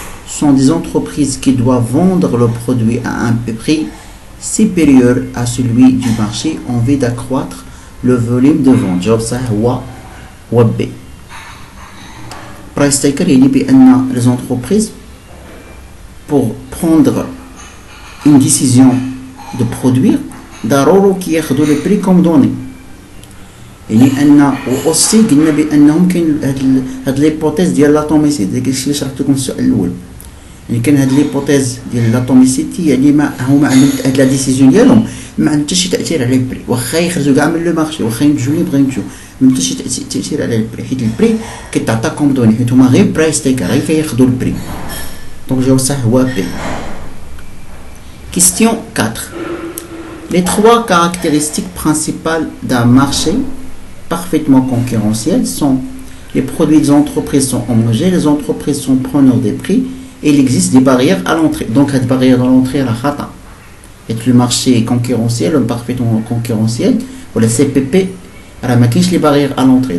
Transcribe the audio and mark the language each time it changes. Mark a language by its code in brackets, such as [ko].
[fr] sont des entreprises qui doivent vendre le produit à un prix supérieur à celui du marché en vue d'accroître le volume de vente. [ar] جواب صحيح هو B. [fr] Price taker [ar] يعني بأن [fr] les entreprises pour prendre une décision de produire [ar] ضروري كياخذوا [fr] le prix comme donné. [ar] يعني ان اوسي قلنا بانهم كاين هاد ليبوتيز ديال لاتوميسيتي داك الشيء اللي شرحت لكم في السؤال الاول. يعني كان هاد ليبوتيز ديال لاتوميسيتي يعني ما هما عندهم هاد لا ديسيزيون ديالهم ما عندها حتى شي تاثير على البري، واخا يخرجوا كاع من لو مارشي، واخا ينتجوا اللي بغاو ينتجوا ما عندها شي تاثير على البري، حيت البري كيتعطى كوم دوني، حيت هما غير برايس تيكر غير كياخذوا البري. دونك الجواب الصحيح هو بي. [fr] Question 4. Les trois caractéristiques principales d'un marché parfaitement concurrentiel sont les produits des entreprises sont homogènes, les entreprises sont preneurs des prix et il existe des barrières à l'entrée. Donc, cette barrière dans l'entrée, la khata. Et le marché est concurrentiel, parfaitement concurrentiel, pour le CPP, les barrières à l'entrée.